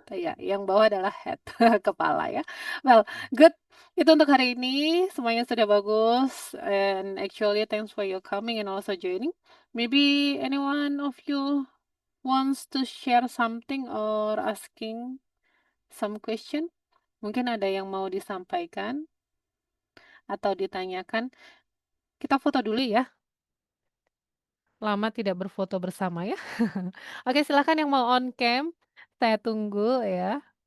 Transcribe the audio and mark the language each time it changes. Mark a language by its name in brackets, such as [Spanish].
[Indonesian] Ya, yang bawah adalah head, kepala ya. [English] Well, good. [Indonesian] Itu untuk hari ini. Semuanya sudah bagus. [English] And actually, thanks for your coming and also joining. Maybe anyone of you wants to share something or asking some question? [Indonesian] Mungkin ada yang mau disampaikan atau ditanyakan. Kita foto dulu ya. Lama tidak berfoto bersama ya. Oke, silakan yang mau on cam. Saya tunggu ya.